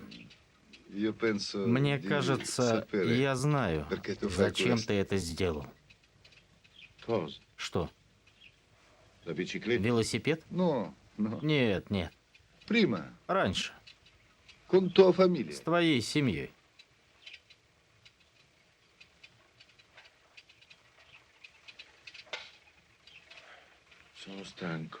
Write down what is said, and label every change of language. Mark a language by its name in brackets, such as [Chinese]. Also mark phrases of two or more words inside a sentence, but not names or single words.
[Italian] io penso [Russian] Мне [Italian] di [Russian] кажется, [Italian] sapere [Russian] я знаю, [Italian] perché tu fai [Russian] зачем [Italian] questo. [Russian] ты это сделал. [Italian] Cosa? [Russian] Что, [Italian] La bicicletta? [Russian] велосипед? [Italian] No, no. [Russian] Нет, нет. [Italian] Prima, [Russian] Раньше. [Italian] con tua famiglia. [Russian] С твоей семьей. [Italian] Sono stanco.